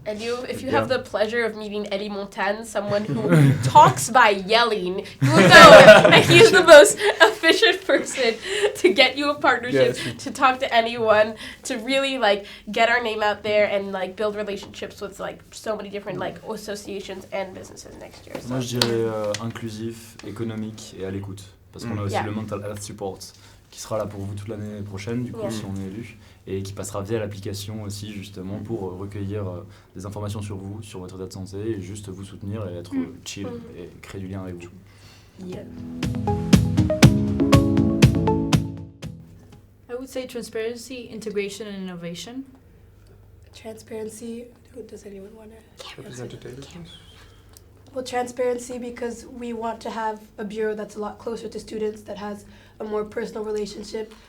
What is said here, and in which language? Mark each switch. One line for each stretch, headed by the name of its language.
English: And if you have the pleasure of meeting Eddie Montagne, someone who talks by yelling, you will know that he's the most efficient person to get you a partnership, to talk to anyone, to really like get our name out there and like build relationships with like so many different like associations and businesses next year. So.
French: Moi je dirais inclusif, économique et à l'écoute. Parce qu'on a aussi le Mental Health Support qui sera là pour vous toute l'année prochaine, du coup, si on est élu, et qui passera via l'application aussi, justement, pour recueillir des informations sur vous, sur votre état de santé, et juste vous soutenir et être chill et créer du lien avec vous.
English: Yeah. I would say transparency, integration, and innovation. Transparency. Does anyone want to? Representative. Well, transparency because we want to have a bureau that's a lot closer to students, that has a more personal relationship.